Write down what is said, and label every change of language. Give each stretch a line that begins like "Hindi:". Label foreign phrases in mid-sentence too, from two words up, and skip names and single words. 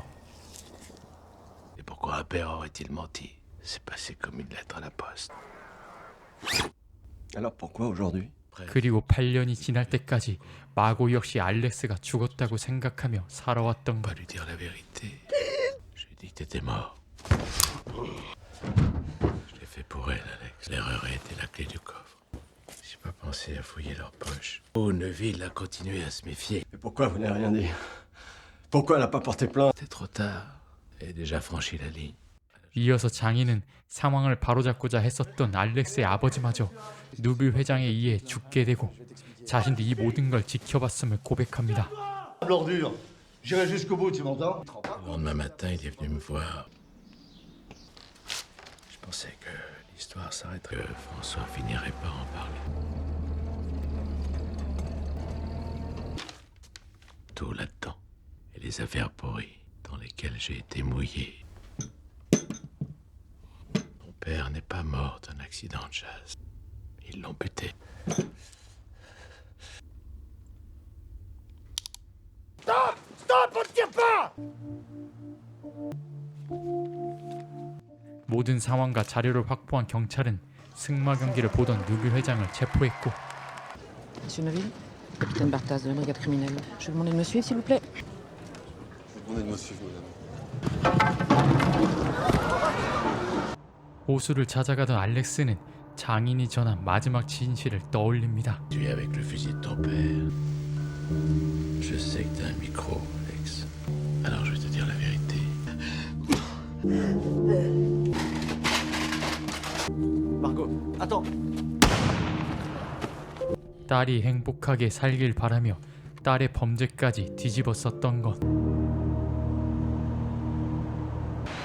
French: Et pourquoi un père aurait-il menti? C'est passé comme une lettre à la poste. Alors pourquoi aujourd'hui?
Korean: 그리고 8년이 지날 때까지 마고 역시 알렉스가 죽었다고 생각하며 살아왔던 것.
French: Pas lui dire la vérité. Je lui ai dit que t'étais mort. Je l'ai fait pour elle, Alex. L'erreur a été la clé du coffre. J'ai pas pensé à fouiller leurs poches. Oh, Neville a continué à se méfier. Mais pourquoi vous n'avez rien dit? Pourquoi elle n'a pas porté plainte? C'était trop tard. Elle a déjà franchi la ligne.
Korean: 이어서 장인은 상황을 바로잡고자 했었던 알렉스의 아버지마저 누빌 회장에 의해 죽게 되고 자신도 이 모든 걸 지켜봤음을 고백합니다.
French: Le lendemain matin, il est venu me voir. Je pensais que l'histoire s'arrêterait, que François finirait par en parler. Tout là-dedans. Et les affaires pourries dans lesquelles j'ai été mouillé. Mon père n'est pas mort d'un accident de chasse. Ils l'ont buté. Stop! Stop! On ne tire pas!
Korean: 모든 상황과 자료를 확보한 경찰은 승마 경기를 보던 누빌 회장을 체포했고
French: Monsieur Neville, capitaine Bartas de la brigade criminelle. Je vais vous demander de me suivre, s'il vous plaît. Je vous demande de me suivre, madame.
Korean: 호수를 찾아가던 알렉스는 장인이 전한 마지막 진실을 떠올립니다.
French: Tu es avec le fusil de ton père. Je sais que t'as un micro, Alex. Alors je vais te dire la vérité. Margot, attends.
Korean: 딸이 행복하게 살길 바라며 딸의 범죄까지 뒤집어 썼던 것.